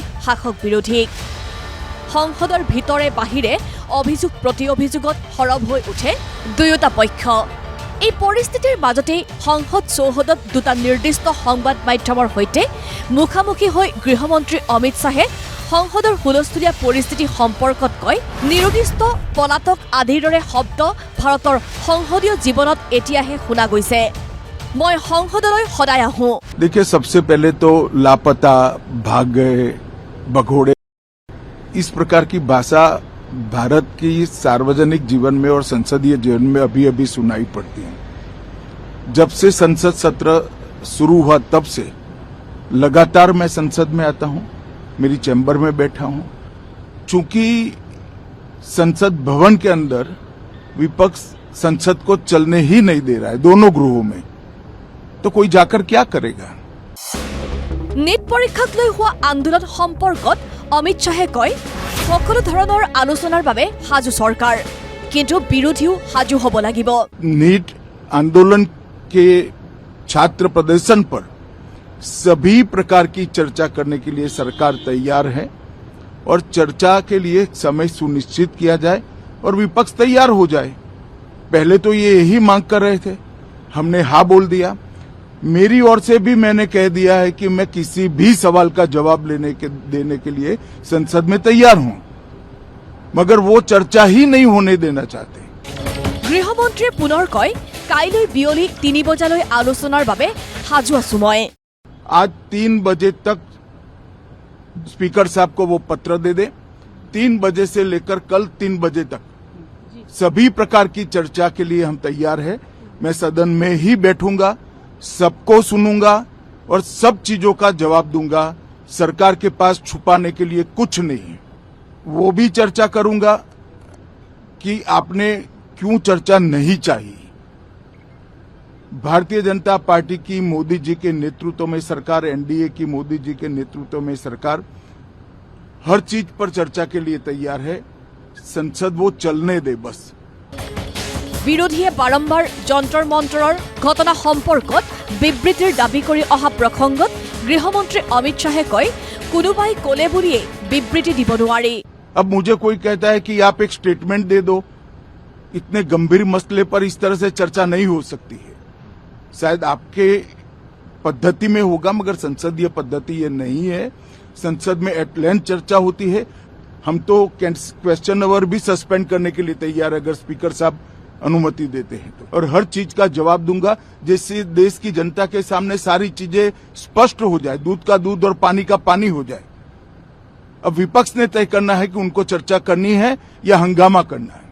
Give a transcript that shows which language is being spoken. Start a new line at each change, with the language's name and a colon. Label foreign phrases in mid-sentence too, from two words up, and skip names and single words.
Assamese: শাসক বিৰোধী সংসদৰ ভিতৰে বাহিৰে অভিযোগ প্ৰতি অভিযোগত সৰব হৈ উঠে দুয়োটা পক্ষ এই পৰিস্থিতিৰ মাজতে সংসদ চৌহদত দুটা নিৰ্দিষ্ট সংবাদ মাধ্যমৰ সৈতে মুখামুখি হৈ গৃহমন্ত্ৰী অমিত শ্বাহে সংসদৰ হুলস্থুলীয়া পৰিস্থিতি সম্পৰ্কত কয় নিৰ্দিষ্ট পলাতক আদিৰ দৰে শব্দ ভাৰতৰ সংসদীয় জীৱনত এতিয়াহে শুনা গৈছে মই সংসদলৈ সদায় আহোঁ
Hindi: देखिए सबसे पहले तो लापता भाग गए भगोड़े इस प्रकार की भाषा भारत की सार्वजनिक जीवन में और संसदीय जीवन में अभी अभी सुनाई पड़ती है जब से संसद सत्र शुरू हुआ तब से लगातार मैं संसद में आता हूं मेरी चैम्बर में बैठा हूं चूंकि संसद भवन के अंदर विपक्ष संसद को चलने ही नहीं दे रहा है दोनों गृहों में तो कोई जाकर क्या करेगा
Assamese: নীট পৰীক্ষাক লৈ হোৱা আন্দোলন সম্পৰ্কত অমিত শ্বাহে কয় সকলো ধৰণৰ আলোচনাৰ বাবে সাজু চৰকাৰ কিন্তু বিৰোধীও সাজু হ'ব লাগিব
Hindi: नीट आंदोलन के छात्र प्रदर्शन पर सभी प्रकार की चर्चा करने के लिए सरकार तैयार है और चर्चा के लिए समय सुनिश्चित किया जाए और विपक्ष तैयार हो जाए पहले तो ये यही मांग कर रहे थे हमने हाँ बोल दिया मेरी ओर से भी मैंने कह दिया है कि मैं किसी भी सवाल का जवाब देने के लिए संसद में तैयार हूं मगर वो चर्चा ही नहीं होने देना चाहते
Assamese: গৃহমন্ত্ৰী পুনৰ কয় কাইলৈ বিয়লি 3 বজালৈ আলোচনাৰ বাবে সাজু আছো মই
Hindi: आज 3 बजे तक स्पीकर साहब को वो पत्र दे दे 3 बजे से लेकर कल 3 बजे तक सभी प्रकार की चर्चा के लिए हम तैयार हैं मैं सदन में ही बैठूंगा सबको सुनूंगा और सब चीजों का जवाब दूंगा सरकार के पास छुपाने के लिए कुछ नहीं है वो भी चर्चा करूंगा कि आपने क्यों चर्चा नहीं चाहिए भारतीय जनता पार्टी की मोदी जी के नेतृत्व में सरकार एनडीए की मोदी जी के नेतृत्व में सरकार हर चीज पर चर्चा के लिए तैयार है संसद वो चलने दे बस
Assamese: বিৰোধীয়ে বাৰম্বাৰ যন্তৰ মন্তৰৰ ঘটনা সম্পৰ্কত বিবৃতিৰ দাবী কৰি অহা প্ৰসংগত গৃহমন্ত্ৰী অমিত শ্বাহে কয় কোনোবাই কোলে বুলিয়ে বিবৃতি দিব নোৱাৰি
Hindi: अब मुझे कोई कहता है कि आप एक स्टेटमेंट दे दो इतने गंभीर मसले पर इस तरह से चर्चा नहीं हो सकती है शायद आपके पद्धति में होगा मगर संसदीय पद्धति ये नहीं है संसद में
English: at length
Hindi: चर्चा होती है हम तो
English: question hour
Hindi: भी सस्पेंड करने के लिए तैयार है अगर स्पीकर साहब अनुमति देते हैं तो और हर चीज का जवाब दूंगा जिससे देश की जनता के सामने सारी चीजें स्पष्ट हो जाए दूध का दूध और पानी का पानी हो जाए अब विपक्ष ने तय करना है कि उनको चर्चा करनी है या हंगामा करना है